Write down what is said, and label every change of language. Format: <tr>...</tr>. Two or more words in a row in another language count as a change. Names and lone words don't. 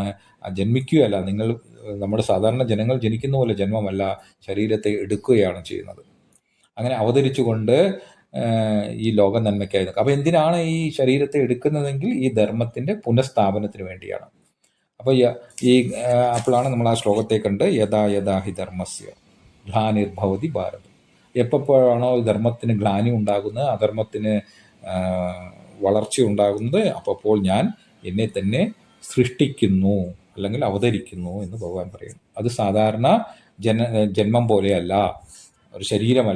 <ml>ജന്മിക്കുകയല്ല, നമ്മുടെ സാധാരണ ജനങ്ങൾ ജനിക്കുന്ന പോലെ ജന്മമല്ല, ശരീരത്തെ എടുക്കുകയാണ് ചെയ്യുന്നത്. അങ്ങനെ അവതരിച്ചുകൊണ്ട് ഈ ലോക നന്മയ്ക്കായി. അപ്പോൾ എന്തിനാണ് ഈ ശരീരത്തെ എടുക്കുന്നതെങ്കിൽ ഈ ധർമ്മത്തിൻ്റെ പുനഃസ്ഥാപനത്തിന് വേണ്ടിയാണ്. അപ്പോൾ അപ്പോഴാണ് നമ്മൾ ആ ശ്ലോകത്തെ കണ്ട്,</ml> <sa>യഥാ യഥാ ഹി ധർമ്മസ്യ ഗ്ലാനിർഭവതി ഭാരതം.</sa> <ml>എപ്പോഴാണോ ധർമ്മത്തിന് ഗ്ലാനി ഉണ്ടാകുന്നത്, അധർമ്മത്തിന് വളർച്ച ഉണ്ടാകുന്നത്, അപ്പോൾ ഞാൻ എന്നെ തന്നെ സൃഷ്ടിക്കുന്നു അല്ലെങ്കിൽ അവതരിക്കുന്നു എന്ന് ഭഗവാൻ പറയുന്നു. അത് സാധാരണ ജന്മം പോലെയല്ല, ഒരു ശരീരമല്ല.</ml>